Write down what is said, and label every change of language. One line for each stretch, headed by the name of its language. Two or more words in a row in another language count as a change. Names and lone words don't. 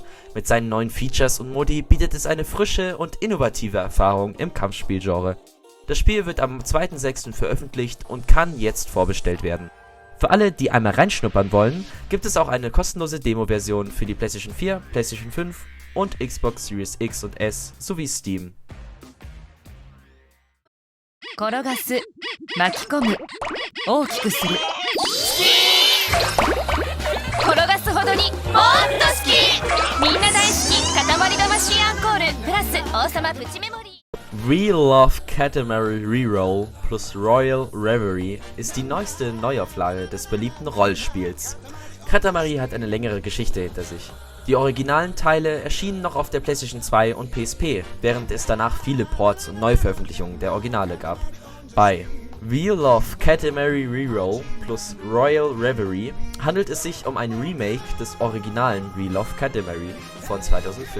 German: Mit seinen neuen Features und Modi bietet es eine frische und innovative Erfahrung im Kampfspielgenre. Das Spiel wird am 2.6. veröffentlicht und kann jetzt vorbestellt werden. Für alle, die einmal reinschnuppern wollen, gibt es auch eine kostenlose Demo-Version für die PlayStation 4, PlayStation 5 und Xbox Series X und S sowie Steam.
Japanese: 転がす巻き込む大きくする転がすほどにもっと好きみんな大好き塊魂アンコールプラス王様プチメモリー
German: We Love Katamari Reroll plus Royal Reverie ist die neueste Neuauflage des beliebten Rollspiels. Katamari hat eine längere Geschichte hinter sich. Die originalen Teile erschienen noch auf der PlayStation 2 und PSP, während es danach viele Ports und Neuveröffentlichungen der Originale gab. Bei We Love Katamari Reroll plus Royal Reverie handelt es sich um ein Remake des originalen We Love Katamari von 2005.